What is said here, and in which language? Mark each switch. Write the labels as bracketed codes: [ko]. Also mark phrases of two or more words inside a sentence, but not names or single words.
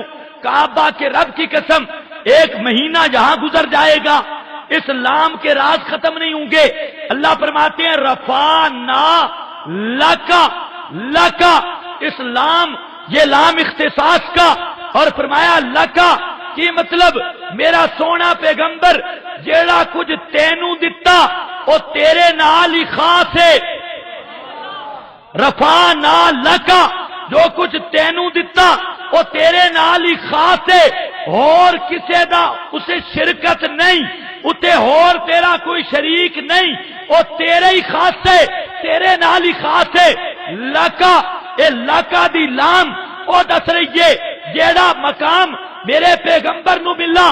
[ur] کعبہ کے رب کی قسم، ایک مہینہ جہاں گزر جائے گا اسلام کے راز ختم نہیں ہوں گے. اللہ فرماتے ہیں [ar] رفعنا لک، [ur] لک اسلام یہ لام اختصاص کا، اور فرمایا لکا کی مطلب [pa] میرا سونا پیغمبر جیڑا کچھ تینوں دتا او تیرے نال ہی خاص ہے. [ar] رفعنا لکا [pa] جو کچھ تینوں دتا او تیرے نال ہی خاص ہے، اور کسے دا اسے شرکت نہیں، اتے اور تیرا کوئی شریک نہیں، او تیرے ہی خاص ہے، تیرے نال ہی خاص ہے. لکا اے لکا دی لام او دس رہی ہے جیڑا مقام میرے پیغمبر نو ملا.